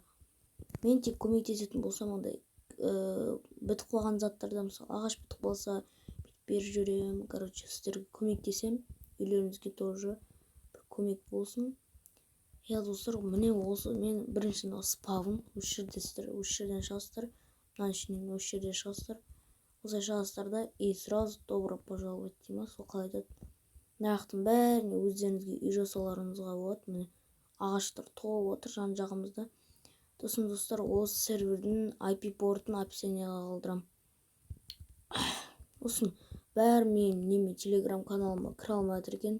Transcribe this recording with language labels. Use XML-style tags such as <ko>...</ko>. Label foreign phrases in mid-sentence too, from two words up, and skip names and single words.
<kk>Мен тек көмектесетін болсам, ондай бітіп қалған заттарда, мысалы, ағаш бітіп қалса, беріп жүрем. Короче, сіздерге көмектесем, үйлеріңізге тоже бір көмек болсын. Достар, міне осы мен бірінші спавн, осы жерде сіздер, осы жерден шығасыздар, мынаның ішінен осы жерде шығасыздар. Осылай шығасыздар да,</kk> <ru>и сразу добро пожаловать</ru> <kk>деймін, сол қалай айтады. Наяқтың бәріне өздеріңізге үй жасауларыңызға болады. Міне ағаштар толып отыр жан жағымызда. Достар, осы сервердің IP портын описанияға қалдырам. Осын бәрі мен телеграм каналыма кіре алмай жатыр екен.</kk>